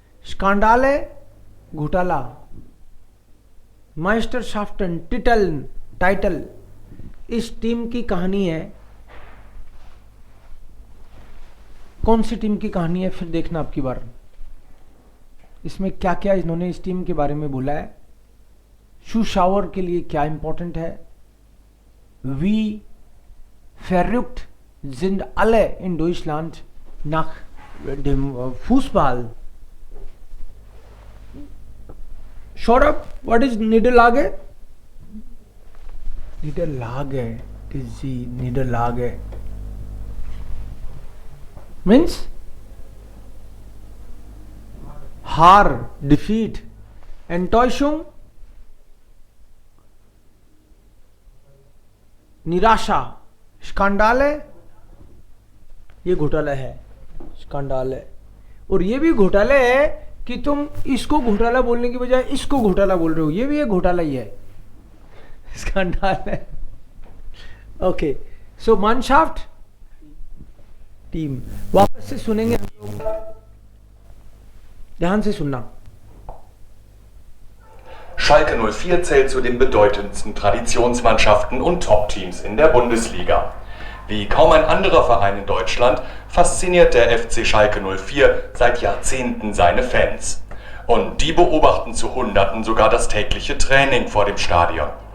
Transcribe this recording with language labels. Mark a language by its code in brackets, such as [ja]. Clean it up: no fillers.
[hi] Scandal, घोटाला। माइस्टरशाफ्टन, title. इस team की कहानी है। कौन सी टीम की कहानी है फिर देखना आपकी बार। इसमें क्या क्या इन्होंने इस टीम के बारे में बोला है, सुशावर के लिए क्या इंपॉर्टेंट है। [de] वी verrückt sind alle in Deutschland nach dem Fußball. [en] Saurabh, what is Niederlage? Niederlage, is the Niederlage means Haar, defeat. [hi] Enttäuschung, निराशा। स्कैंडल है, ये घोटाला है, स्कैंडल है। और ये भी घोटाला है कि तुम इसको घोटाला बोलने की बजाय इसको घोटाला बोल रहे हो, ये भी एक घोटाला ही है, स्कैंडल है। ओके, सो Mannschaft, टीम। वापस से सुनेंगे हम लोग, ध्यान से सुनना। [de] Schalke 04 zählt zu den bedeutendsten Traditionsmannschaften und Top-Teams in der Bundesliga. Wie kaum ein anderer Verein in Deutschland fasziniert der FC Schalke 04 seit Jahrzehnten seine Fans. Und die beobachten zu Hunderten sogar das tägliche Training vor dem Stadion.